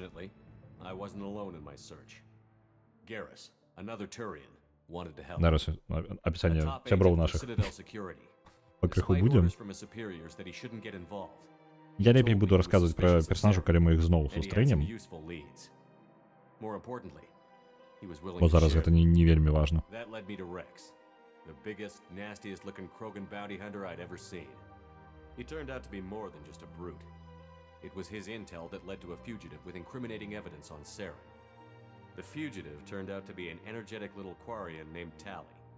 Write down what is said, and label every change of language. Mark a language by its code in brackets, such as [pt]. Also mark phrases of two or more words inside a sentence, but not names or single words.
[be] Зараз апісанне сяброў нашых пакрыху будзем. Я лепей буду расказваць пра персонажаў, калі мы іх зноў сустрэнем. Бо зараз гэта не вельмі важна. [en] It was his intel that led to a fugitive with incriminating evidence on Saren. The fugitive turned out to be an energetic little Quarian named Tally.